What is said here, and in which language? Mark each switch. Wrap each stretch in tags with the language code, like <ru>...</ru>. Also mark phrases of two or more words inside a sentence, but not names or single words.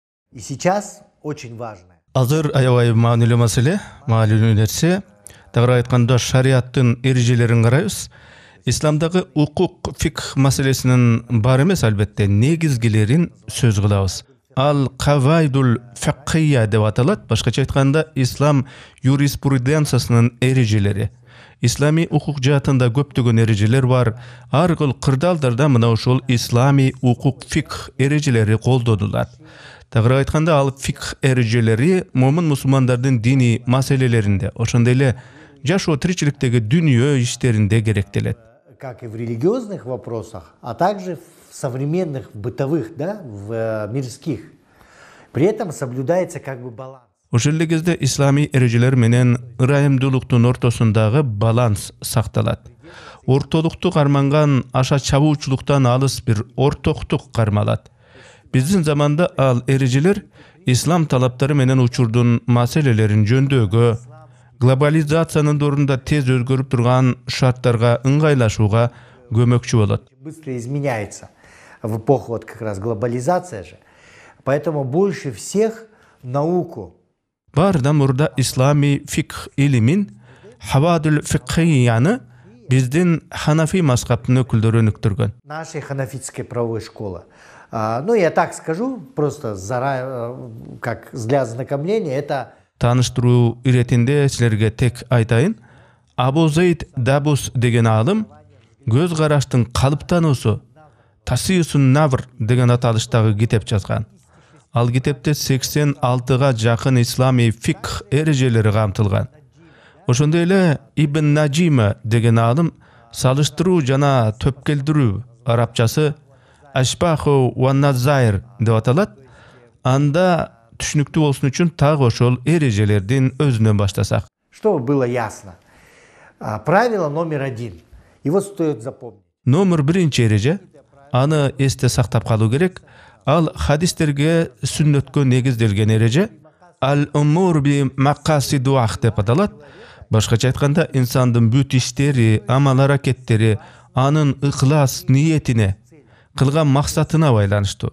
<ru>И сейчас очень важно.</ru> <ky>Азыр аябай маанилүү маселе, маанилүү нерсе. Тагыраак айтканда шариаттын эрежелерин карайбыз. Исламдагы укук фикх маселесинин бар эмес, албетте негизгилерин сөз кылабыз. Ал</ky> <ar>القواعد الفقهية</ar> <ky>деп аталат. Башкача айтканда ислам юриспруденциясынын эрежелери. Ислами укук жаатында көптөгөн эрежелер бар. Ар кыл кырдаалдарда мына ушул ислами укук фикх эрежелери колдонулат. Тагыраак айтканда ал фикх эрежелери момун мусулмандардын диний маселелеринде, ошондой эле жашоо тиричиликтеги дүнүйө иштеринде керектелет.</ky> <ru>Как и в религиозных вопросах, а также в современных, бытовых, да, в мирских. При этом соблюдается как бы баланс.</ru> <ky>Ошол эле кезде ислами эрежелер менен ырайымдуулуктун ортосундагы баланс сакталат. Ортолукту карманган аша чабуучулуктан алыс бир ортоктук кармалат. Биздин заманда ал эрежелер ислам талаптары менен учурдун маселелерин жөндөөгө, глобализациянын дорунда тез өзгөрүп турган шарттарга ыңгайлашууга көмөкчү болот.</ky> <ru>Быстро изменяется в эпоху вот как раз глобализация же. Поэтому больше всех науку.</ru> <ky>Барда мурда ислами фикх илимин хавадул фикхияны биздин ханафи мазхабтын өкүлдөрү өнүктүргөн.</ky> <ru>Нашей ханафитской правовой школы. Ну, я так скажу, просто как для ознакомления, это...</ru> <ky>Таныштыруу иретинде силерге тек айтайын. Абу Зейд Дабус деген алым көз караштын калыптануусу Тасиюсун Навр деген аталыштагы китеп жазган. Ал китепте 86га жакын ислами фикх эрежелери камтылган. Ошондой эле Ибн Наджима деген алым салыштыруу жана төпкелдирүү, арабчасы Ашбаху ва Назайр деп аталат. Анда түшүнүктүү болсун үчүн так ошол эрежелердин өзүнөн баштасак.</ky> <ru>Чтобы было ясно. Правило номер 1. Его стоит запомнить.</ru> <ky>Номер 1 эреже, аны эсте сактап калуу керек. Ал хадистерге, сүннөткө негизделген эреже.</ky> <ar>الأمور بمقاصدها</ar> <ky>деп аталат. Башкача айтканда, инсандын бүт иштери, амал аракеттери анын ыхлас ниетине, кылган максатына байланыштуу.</ky>